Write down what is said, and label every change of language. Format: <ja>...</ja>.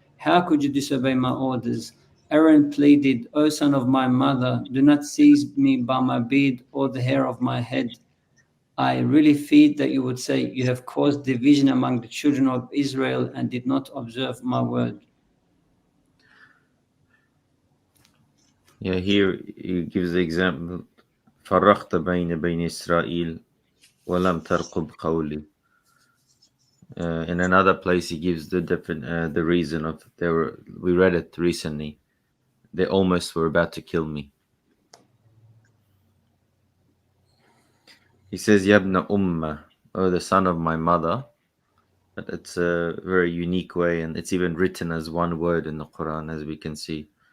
<en>How could you disobey my orders?" Aaron pleaded, "O son of my mother, do not seize me by my beard or the hair of my head. I really feared that you would say, 'You have caused division among the children of Israel and did not observe my word.'" Yeah, here he gives the example.</en> <ar>فرقت بين إسرائيل ولم ترقب قولي.</ar> <en>In another place, he gives the reason of they were. We read it recently. They almost were about to kill me. He says,</en> <ar>"Yabna umma,"</ar> <en>oh, the son of my mother. But it's a very unique way, and it's even written as one word in the Quran, as we can see.</en>